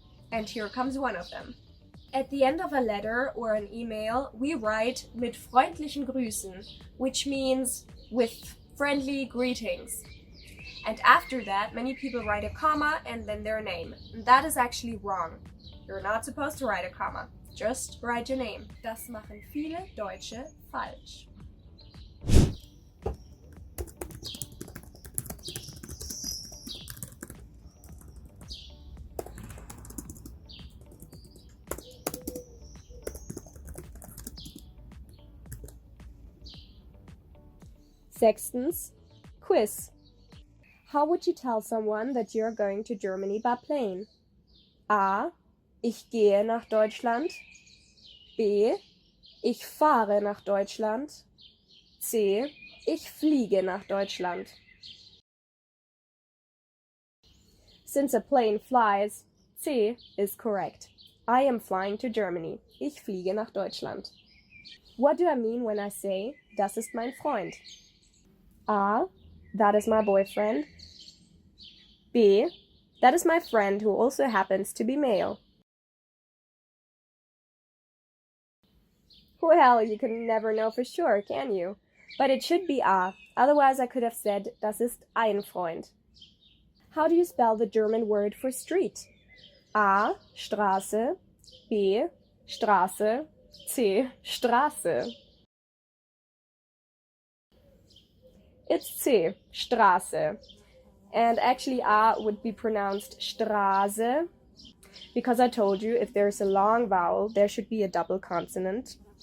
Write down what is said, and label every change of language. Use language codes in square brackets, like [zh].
[en] And here comes one of them. At the end of a letter or an email, we write [de] mit freundlichen Grüßen, [en] which means with friendly greetings. And after that, many people write a comma and then their name. And that is actually wrong. You're not supposed to write a comma. Just write your name. [de] Das machen viele Deutsche falsch. Sechstens, Quiz. [en] How would you tell someone that you're going to Germany by plane? A. [de] Ich gehe nach Deutschland. B. Ich fahre nach Deutschland. C. Ich fliege nach Deutschland. [en] Since a plane flies, C is correct. I am flying to Germany. [de] Ich fliege nach Deutschland. [en] What do I mean when I say, [de] das ist mein Freund? [en] A. That is my boyfriend. B. That is my friend who also happens to be male. Well, you can never know for sure, can you? But it should be A. Otherwise I could have said, [de] das ist ein Freund. [en] How do you spell the German word for street? [de] A. Straße. B. Straße. C. Straße. [en] It's C. Straße. And actually A would be pronounced Straße, because I told you if there's a long vowel, there should be a double consonant.